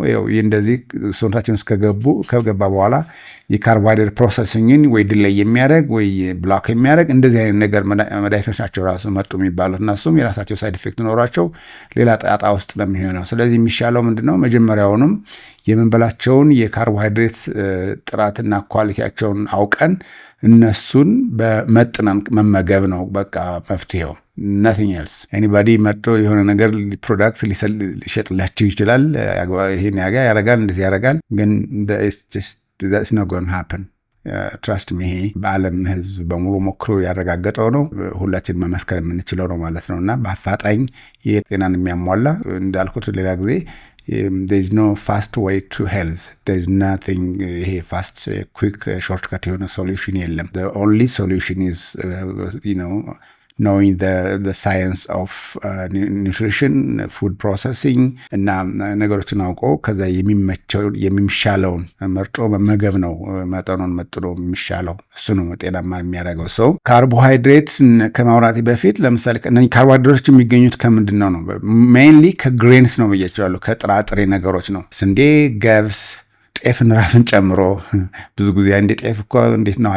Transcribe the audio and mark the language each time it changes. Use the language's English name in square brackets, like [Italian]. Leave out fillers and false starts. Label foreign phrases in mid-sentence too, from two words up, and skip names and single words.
[Amharic] ይህ እንደዚህ ሰውነታችን ውስጥ ከገባ በኋላ የካርቦሃይድሬት ፕሮሰሲንግን ወይ ድላይ የሚያደርግ ወይ ብሎክ የሚያደርግ እንደዚህ አይነት ነገር መድኃኒቶች ናቸው ራሱ መጡ የሚባሉት እና እሱም የራሳቸው [English] side effect [Amharic] ኖሯቸው ሌላ ጣጣ ውስጥ ለሚሆነው። ስለዚህ የሚሻለው ምንድን ነው? መጀመሪያውንም የምንበላቸውን የካርቦሃይድሬት ጥራትና ኳሊቲያቸውን አውቀን እነሱን በመጥነን መመገብ ነው በቃ መፍትሄው። [English] nothing else anybody [Amharic] መጥቶ የሆነ ነገር ፕሮዳክት ሊሸጥላችሁ ይችላል። ይሄን ያረጋል እንደዚህ ያረጋል፣ ግን [English] that's not going to happen. trust me። [Amharic] ይሄ በዓለም ሕዝብ በሙሉ ሞክሮ ያረጋገጠው ነው። ሁላችን መመስከር የምንችለው ነው ማለት ነው። እና በአፋጣኝ የጤናን የሚያሟላ እንዳልኩት ሌላ ጊዜ [English] there's no fast way to health. There's nothing fast, quick, shortcut የሆነ solution የለም. The only solution is knowing the science of nutrition, food processing [Amharic] እና ነገሮችን አውቆ ከዛ የሚሻለውን መርጦ መመገብ ነው። መጠኑን መጥኖ የሚሻለው እሱ ነው ጤናማ የሚያደርገው ሰው። ካርቦሃይድሬት ከማውራቴ በፊት ለምሳሌ እነዚህ ካርቦሃይድሬቶች የሚገኙት ከምንድን ነው? ሜይንሊ ከግሬንስ ነው ብያቸዋለሁ። ከጥራጥሬ ነገሮች ነው። ስንዴ፣ ገብስ፣ ጤፍን ራስን ጨምሮ ብዙ ጊዜ አንዴ ጤፍ እኮ እንዴት ነው